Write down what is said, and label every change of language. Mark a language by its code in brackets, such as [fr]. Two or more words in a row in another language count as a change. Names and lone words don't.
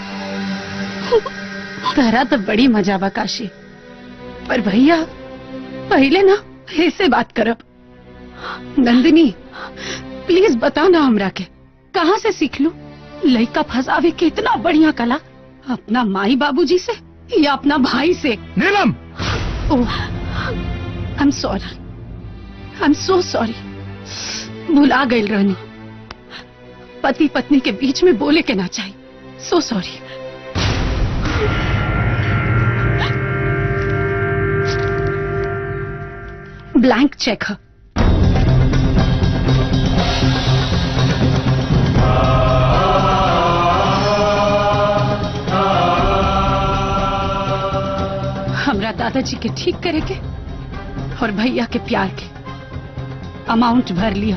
[bho] तारा तो बड़ी मजा बा काशी, पर भैया पहले ना ऐसे बात करब। नंदिनी प्लीज बता ना हमरा के, कहाँ से सीख लू लड़का फंसावे के इतना बढ़िया कला? अपना माई बाबूजी से या अपना भाई से? नीलम! ओह, [en] I am sorry, I am so sorry. [bho] भुला गई रहनी, पति पत्नी के बीच में बोले के ना चाहिए। [en] so sorry. blank check है। [bho] हमरा दादाजी के ठीक करे के और भैया के प्यार के अमाउंट भर लिया।